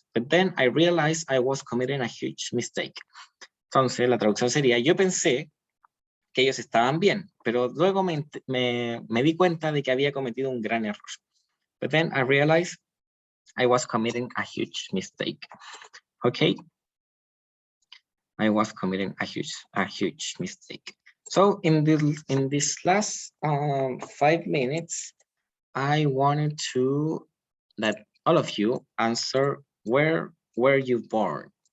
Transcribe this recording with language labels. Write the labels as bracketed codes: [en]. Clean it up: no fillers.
[en] But then I realized I was committing a huge mistake. [es] Entonces, la traducción sería, yo pensé que ellos estaban bien, pero luego me di cuenta de que había cometido un gran error. [en] But then I realized I was committing a huge mistake. Okay? I was committing a huge mistake. So in this last 5 minutes, I wanted to that all of you answer where were you born?